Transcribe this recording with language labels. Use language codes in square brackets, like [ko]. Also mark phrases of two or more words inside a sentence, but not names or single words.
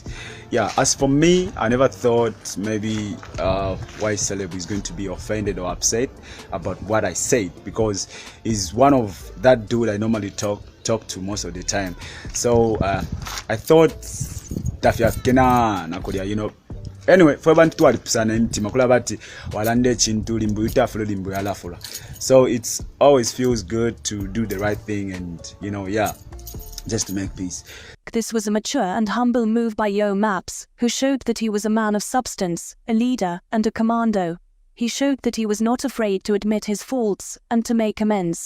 [en] As for me, I never thought maybe Y Celeb is going to be offended or upset about what I said, because he's one of that dude I normally talk to most of the time. So I thought anyway, for [bem] abantu twalipusana emitima kulaba ati walande chintu limbu itafulo limbu yalafula. [en] So it's always feels good to do the right thing and just to make peace. This was a mature and humble move by Yomaps, who showed that he was a man of substance, a leader, and a commando. He showed that he was not afraid to admit his faults and to make amends.